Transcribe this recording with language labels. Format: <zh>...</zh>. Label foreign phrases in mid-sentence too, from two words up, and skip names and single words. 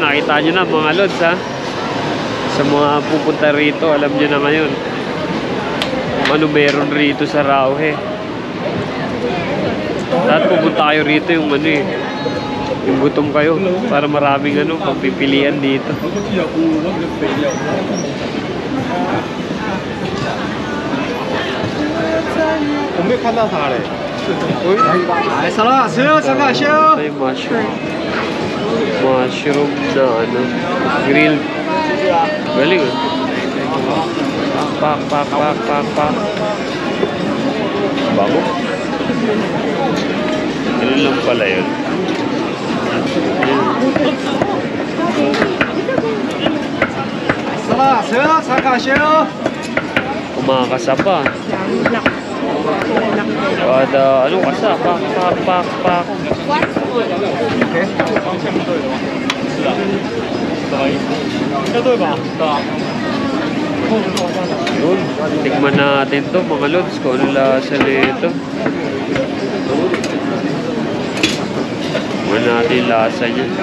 <tl>Nakita nyo na mga lods ha. Sa mga pupunta rito, alam nyo na ngayon kung ano meron rito sa Rauhe. Lahat pupunta kayo rito yung ano eh. Yung gutom kayo. Para maraming ano, pagpipilian dito.</tl> <zh>我没有看到他嘞。来，上了，吃，上个先。</zh> <tl>Ito yung mushroom. Mushroom na ano, grilled. Galing ah. Pak, pak, pak, pak, pak. Bago. Ganun lang pala yun.</tl> <zh>上了，吃，上个先。</zh> <tl>Kumakasa pa. Kada ano kasa, pak, pak, pak, pak. Yun, tikman natin to mga lods kung ano lasa nito. Tikman natin yung lasa niya.</tl>